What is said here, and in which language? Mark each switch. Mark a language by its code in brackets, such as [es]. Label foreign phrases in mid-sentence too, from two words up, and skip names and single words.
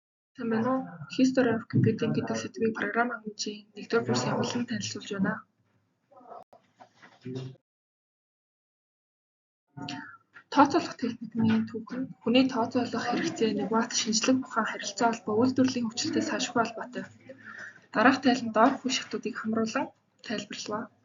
[mn] Сайн байна уу? History of Computing гэдэг сэдвийг программын хэмжээний 1-р курсын хуулинд танилцуулж байна. Тооцоолох техникийн түүх нь хүний тооцоолох хэрэгцээ, инновац, шинжлэх ухаан, харилцаа холбоо, үйлдвэрлэлийн хөгжилтэй салшгүй холбоотой. Дараах тайланд доорх үе шатуудыг хамруулан тайлбарлав.